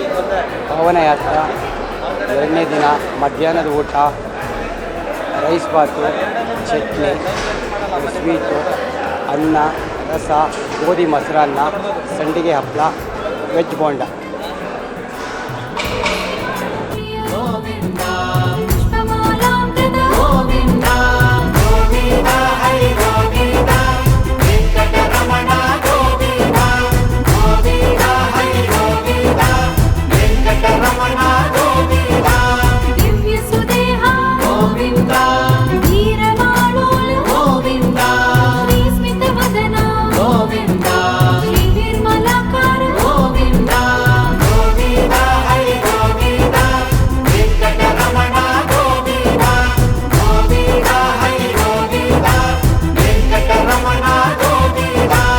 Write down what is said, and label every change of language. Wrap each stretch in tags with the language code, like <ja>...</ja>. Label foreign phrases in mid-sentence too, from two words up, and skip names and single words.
<kn>ಪಾವನ ಯಾತ್ರೆ 2ನೇ ದಿನ ಮಧ್ಯಾಹ್ನದ ಊಟ ರೈಸ್ ಬಾತು, ಚಟ್ನಿ, ಸ್ವೀಟು, ಅನ್ನ, ರಸ, ಗೋಧಿ ಮೊಸರನ್ನ, ಸಂಡಿಗೆ ಹಪ್ಪಳ, ವೆಜ್ ಬೋಂಡ.</kn> <sa>पुष्पमालामृत गोविन्द गोविन्द हरि गोविन्द वेङ्कटरमण गोविन्द गोविन्द हरि गोविन्द वेङ्कटरमण गोविन्द दिव्यसुदेह गोविन्द वीरमाणोल गोविन्द श्रीस्मितवदन गोविन्द श्रीनिर्मलाकार गोविन्द गोविन्द हरि गोविन्द वेङ्कटरमण गोविन्द गोविन्द हरि गोविन्द वेङ्कटरमण गोविन्द</sa>